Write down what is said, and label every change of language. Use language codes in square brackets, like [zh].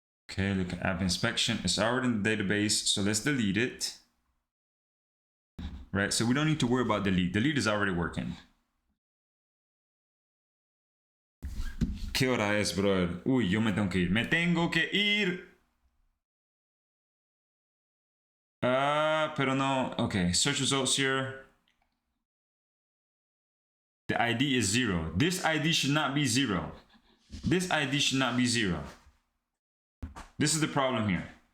[en] Okay, look at app inspection. It's already in the database, so let's delete it. Right, so we don't need to worry about delete. Delete is already working. [es] ¿Qué hora es, brother? Uy, yo me tengo que ir. ¡Me tengo que ir! Pero no. [en] Okay, search results here. The ID is 0. This ID should not be 0. This ID should not be 0. This is the problem here.